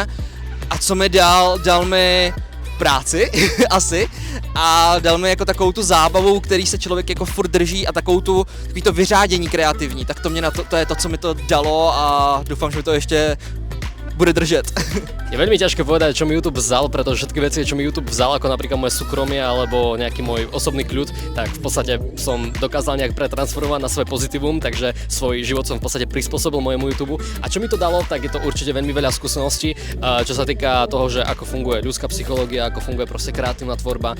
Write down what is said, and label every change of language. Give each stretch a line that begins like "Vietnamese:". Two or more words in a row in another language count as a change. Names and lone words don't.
Czech: A co mi dal mi práci asi a dal mi jako takovou tu zábavu, který se člověk jako furt drží a takový to vyřádění kreativní, tak to je to, co mi to dalo a doufám, že mi to ještě bude držet.
Slovak: Je veľmi ťažké povedať, čo mi YouTube vzal, pretože všetky veci, čo mi YouTube vzal, ako napríklad moje súkromie alebo nejaký môj osobný kľud, tak v podstate som dokázal nejak pretransformovať na svoje pozitívum, takže svoj život som v podstate prispôsobil mojemu YouTube. A čo mi to dalo, tak je to určite veľmi veľa skúseností, čo sa týka toho, že ako funguje ľudská psychológia, ako funguje proste kreatívna tvorba.